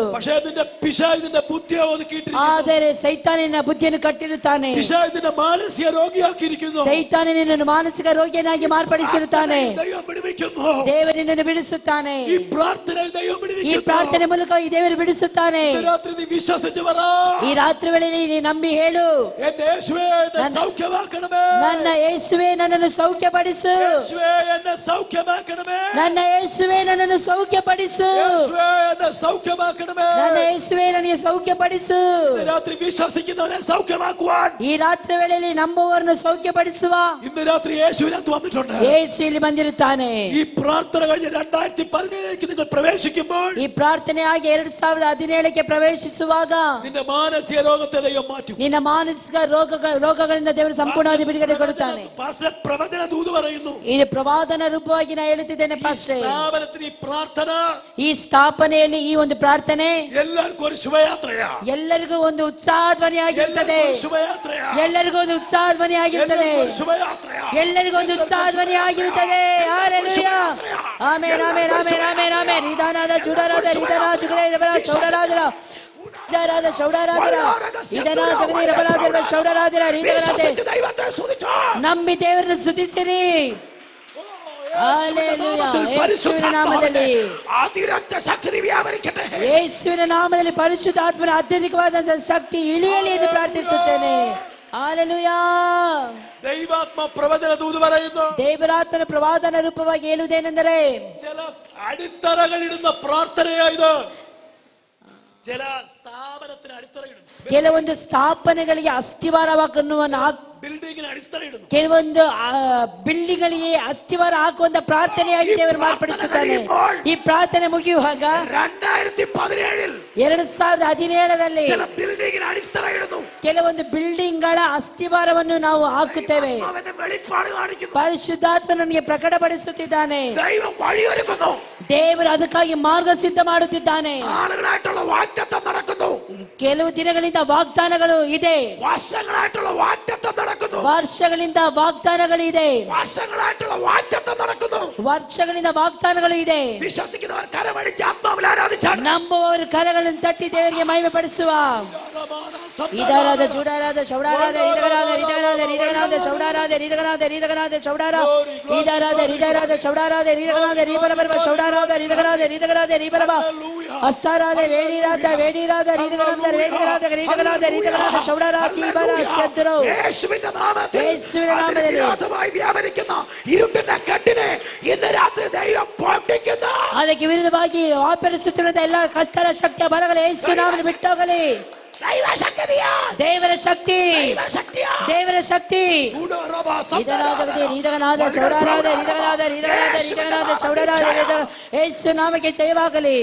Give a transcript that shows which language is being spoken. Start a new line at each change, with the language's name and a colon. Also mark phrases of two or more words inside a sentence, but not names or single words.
Malayalam: പക്ഷേ നിന്റെ പിശാചിന്റെ ബുദ്ധിയെ ഒതുക്കിയിട്ടിരിക്കുന്നു.
Kannada: ಆದರೆ ಸೈತಾನಿನ ಬುದ್ಧಿಯನ್ನು ಕಟ್ಟಿರುತ್ತಾನೆ.
Malayalam: പിശാചിന്റെ മാനസിക രോഗിയാക്കിയിരിക്കുന്നു.
Kannada: ಸೈತಾನನನ್ನು ಮಾನಸಿಕ ರೋಗಿಯನ್ನಾಗಿ ಮಾರ್ಪಡಿಸಿರುತ್ತಾನೆ.
Malayalam: ദൈവം വിടുവിക്കുന്നു.
Kannada: ದೇವರನ್ನು ಬಿಡಿಸುತ್ತಾನೆ.
Malayalam: ഈ പ്രാർത്ഥനയിൽ ദൈവം
Kannada: ಈ
Malayalam: വിടുവിക്കുന്നു.
Kannada: ಪ್ರಾರ್ಥನೆ ಮೂಲಕ ಈ ದೇವರು ಬಿಡಿಸುತ್ತಾನೆ.
Malayalam: ഇന്ന് രാത്രി നീ വിശ്വസിച്ച് പറ,
Kannada: ಈ ರಾತ್ರಿ ವೇಳೆಯಲ್ಲಿ ನೀ ನಂಬಿ ಹೇಳು,
Malayalam: എന്റെ യേശുവേ എന്നെ സൗഖ്യമാക്കണമേ.
Kannada: ನನ್ನ ಯೇಸುವೆ ನನ್ನನ್ನು ಸೌಖ್ಯಪಡಿಸು.
Malayalam: യേശുവേ എന്നെ സൗഖ്യമാക്കണമേ.
Kannada: ನನ್ನ ಯೇಸುವೆ ನನ್ನನ್ನು ಸೌಖ್ಯಪಡಿಸು.
Malayalam: യേശുവേ എന്നെ സൗഖ്യമാക്കണമേ.
Kannada: ನನ್ನ ಯೇಸುವೆ ನನಗೆ ಸೌಖ್ಯಪಡಿಸು.
Malayalam: ഇന്ന് രാത്രി വിശ്വസിക്കുന്നവരെ സൗഖ്യമാക്കുവാൻ
Kannada: ಈ ರಾತ್ರಿ ವೇಳೆಯಲ್ಲಿ ನಂಬುವವರನ್ನು ಸೌಖ್ಯಪಡಿಸುವ
Malayalam: ഇന്ന് രാത്രി യേശുവിനകത്ത് വന്നിട്ടുണ്ട്.
Kannada: ಯೇಸು ಇಲ್ಲಿ ಬಂದಿರುತ್ತಾನೆ.
Malayalam: ഈ പ്രാർത്ഥന കഴിഞ്ഞ് 2017 നിങ്ങൾ പ്രവേശിക്കുമ്പോൾ,
Kannada: ಈ ಪ್ರಾರ್ಥನೆ ಆಗಿ 2017ಕ್ಕೆ ಪ್ರವೇಶಿಸುವಾಗ
Malayalam: നിന്റെ മാനസിക രോഗത്തെ ദൈവം മാറ്റും.
Kannada: ನಿನ್ನ ಮಾನಸಿಕ ರೋಗಗಳಿಂದ ದೇವರು ಸಂಪೂರ್ಣವಾಗಿ ಬಿಡುಗಡೆ ಕೊಡುತ್ತಾನೆ.
Malayalam: പാസ്റ്റർ പ്രവചന ദൂത് പറയുന്നു.
Kannada: ಇದು ಪ್ರವಾದನ ರೂಪವಾಗಿ ನಾನು ಹೇಳುತ್ತಿದ್ದೇನೆ ಪಾಸ್ಟರ್.
Malayalam: സ്ഥാപനത്തിൽ ഈ പ്രാർത്ഥന,
Kannada: ಈ ಸ್ಥಾಪನೆಯಲ್ಲಿ ಈ ಒಂದು ಪ್ರಾರ್ಥನೆ
Malayalam: എല്ലാവർക്കും ഒരു ശുഭയാത്രയാ.
Kannada: ಎಲ್ಲರಿಗೂ ಒಂದು ಉತ್ಸಾಹಧ್ವನಿಯಾಗಿರುತ್ತದೆ.
Malayalam: ശുഭയാത്രയാ.
Kannada: ಎಲ್ಲರಿಗೂ ಒಂದು ಉತ್ಸಾಹಧ್ವನಿಯಾಗಿರುತ್ತದೆ.
Malayalam: ശുഭയാത്രയാ.
Kannada: ಎಲ್ಲರಿಗೂ ಒಂದು ಉತ್ಸಾಹಧ್ವನಿಯಾಗಿರುತ್ತದೆ. ಹಲ್ಲೆಲೂಯಾ. ಆಮೆನ್, ಆಮೆನ್, ಆಮೆನ್, ಆಮೆನ್, ಆಮೆನ್. ನಿಧಾನದ ಚೂಡರಾದ ನಿಧಾನ ಚುಗಡೆ ರಬರ ಚೌಡರಾದರ ನಿಧಾನದ ಚೌಡರಾದರ ನಿಧಾನ ಜಗದಿ ರಬರಾದರ ಚೌಡರಾದರ ನಿಧಾನತೆ
Malayalam: ദൈവത്തെ സ്തുതിച്ചോ.
Kannada: ನಂಬಿ ದೇವರನ್ನು ಸ್ತುತಿಸಿರಿ. ಹಲ್ಲೆಲೂಯಾ. ಯೇಸುವಿನ ನಾಮದಲ್ಲಿ,
Malayalam: അതിരറ്റ ശക്തി വ്യാപരിക്കട്ടെ.
Kannada: ಯೇಸುವಿನ ನಾಮದಲ್ಲಿ ಪರಿಶುದ್ಧಾತ್ಮನ ಅತ್ಯಧಿಕವಾದಂತಹ ಶಕ್ತಿ ಇಳಿಯಲಿ ಎಂದು ಪ್ರಾರ್ಥಿಸುತ್ತೇನೆ. ಹಲ್ಲೆಲೂಯಾ.
Malayalam: ദൈവാത്മ പ്രവചന ദൂത് പറയുന്നു.
Kannada: ದೇವರಾತ್ಮನ ಪ್ರವಾದನ ರೂಪವಾಗಿ ಹೇಳುವುದೇನೆಂದರೆ,
Malayalam: ചില അടിത്തറകളിടുന്ന പ്രാർത്ഥനയായത്. ചില സ്ഥാപനത്തിന് അടിത്തറയിടുന്നു.
Kannada: ಕೆಲವೊಂದು ಸ್ಥಾಪನೆಗಳಿಗೆ ಅಸ್ಥಿವಾರವನ್ನು
Malayalam: ബിൽഡിങ്ങിന് അടിത്തറ ഇടുന്നു.
Kannada: ಕೆಲವೊಂದು ಬಿಲ್ಡಿಂಗ್ಗಳಿಗೆ ಅಸ್ಥಿವಾರ ಹಾಕುವಂತ ಪ್ರಾರ್ಥನೆಯಾಗಿ ದೇವರು ಮಾರ್ಪಡಿಸುತ್ತಾನೆ. ಈ ಪ್ರಾರ್ಥನೆ ಮುಗಿಯುವಾಗ 2017ರಲ್ಲಿ
Malayalam: ബിൽഡിങ്ങിന് അടിത്തറ ഇടുന്നു.
Kannada: ಕೆಲವೊಂದು ಬಿಲ್ಡಿಂಗ್ಗಳ ಅಸ್ಥಿವಾರವನ್ನು ನಾವು ಹಾಕುತ್ತೇವೆ. ಪರಿಶುದ್ಧಾತ್ಮ ನನಗೆ ಪ್ರಕಟಪಡಿಸುತ್ತಿದ್ದಾನೆ.
Malayalam: ദൈവം വഴിയൊരുക്കുന്നു.
Kannada: ದೇವರು ಅದಕ್ಕಾಗಿ ಮಾರ್ಗ ಸಿದ್ಧ ಮಾಡುತ್ತಿದ್ದಾನೆ.
Malayalam: ആളുകളായിട്ടുള്ള വാഗ്ദത്തം നടക്കുന്നു.
Kannada: ಕೆಲವು ದಿನಗಳಿಂದ ವಾಗ್ದಾನಗಳು ಇದೆ.
Malayalam: വർഷങ്ങളായിട്ടുള്ള വാഗ്ദത്തം നടക്കുന്നു.
Kannada: ವರ್ಷಗಳಿಂದ ವಾಗ್ದಾನಗಳಿದೆ.
Malayalam: വർഷങ്ങളായിട്ടുള്ള വാഗ്ദത്തം നടക്കുന്നു.
Kannada: ವರ್ಷಗಳಿಂದ ವಾಗ್ದಾನಗಳು ಇದೆ.
Malayalam: വിശ്വസിക്കുന്നവർ കരമടിച്ച് ആത്മാവിൽ ആരാധിച്ചാണ്.
Kannada: ನಂಬುವವರು ಕರಗಳನ್ನು ತಟ್ಟಿ ದೇವರಿಗೆ ಮಹಿಮೆ ಪಡಿಸುವ. ಇದರಾದ ಜುಡಾರಾದ ಶೌಡಾರಾದ ಇದರಾದ ಇದರಾದ ಇದರಾದ ಶೌಡಾರಾದ ಇದರಾದ ಇದರಾದ ಶೌಡಾರ ಇದರಾದ ಇದರಾದ ಶೌಡಾರಾದ ಇದರಾದ ರೀಬಲಬರ ಶೌಡಾರಾದ ಇದರಾದ ಇದರಾದ ರೀಬಲಬ ಅಸ್ತಾರಾದ ವೇಡಿರಾಜ ವೇಡಿರಾದ ಇದರಾದ ವೇಡಿರಾದ ಇದರಾದ ಇದರಾದ ಶೌಡಾರಾಜ ಇಬರ ಸದ್ರೋ
Malayalam: യേശുവിന്റെ നാമത്തിൽ യേശുവിന്റെ നാമത്തിൽ വിരോധമായി വ്യാപരിക്കുന്ന ഇരുട്ടിന്റെ കെട്ടിനെ ഇന്ന് രാത്രി ദൈവം പൊട്ടിക്കുന്നു.
Kannada: ಅದಕ್ಕೆ ವಿರುದ್ಧವಾಗಿ ಆಪರಿಸುತ್ತಿರುವ ಎಲ್ಲ ಕಷ್ಟರ ಶಕ್ತಿಯ ಬಲಗಳು ಯೇಸು ನಾಮದಲ್ಲಿ ಬಿಟ್ಟೋಗಲಿ. ದೇವರ ಶಕ್ತಿ ದೇವರ ಶಕ್ತಿ ಯೇಸು ನಾಮಕ್ಕೆ ಜಯವಾಗಲಿ.